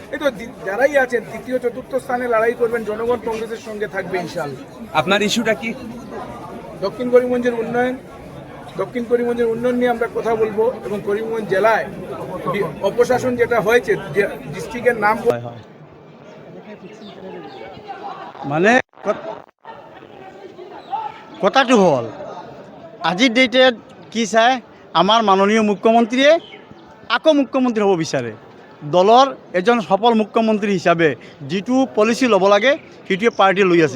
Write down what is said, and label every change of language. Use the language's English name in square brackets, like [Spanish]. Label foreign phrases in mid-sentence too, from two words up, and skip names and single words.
[Bangla] এই তো যারাই আছেন তৃতীয় চতুর্থ স্থানে লড়াই করবেন, জনগণ কংগ্রেসের সঙ্গে থাকবে [Arabic] إن شاء الله. [Bangla] আপনার ইস্যুটা কি? দক্ষিণ করিমগঞ্জের উন্নয়ন, দক্ষিণ করিমগঞ্জের উন্নয়ন নিয়ে আমরা কথা বলবো, এবং করিমগঞ্জ জেলায় অপশাসন যেটা হয়েছে, ডিস্ট্রিক্টের নাম [Assamese] মানে কথাটো হল আজিৰ ডেটত কি চায়, আমাৰ মাননীয় মুখ্যমন্ত্ৰীয়ে আকৌ মুখ্যমন্ত্ৰী হ'ব বিচাৰে। দলৰ এজন সফল মুখ্যমন্ত্ৰী হিচাপে যিটো পলিচি ল'ব লাগে সেইটোৱে পাৰ্টীয়ে লৈ আছে।